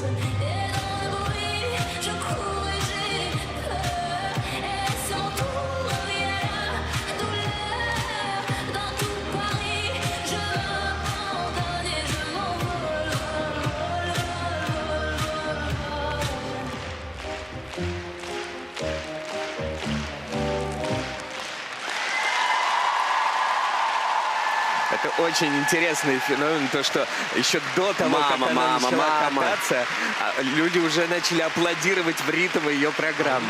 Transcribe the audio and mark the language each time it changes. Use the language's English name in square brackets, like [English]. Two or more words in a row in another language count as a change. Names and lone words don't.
[French] Et dans le bruit, je cours et j'ai peur. Et sans tour, revient la douleur. Dans tout Paris, je m'abandonne et je m'envole, vol, vol, vol, vol, vol. [Russian] Это очень интересный феномен, то, что еще до того, как она начала кататься, люди уже начали аплодировать в ритм ее программы.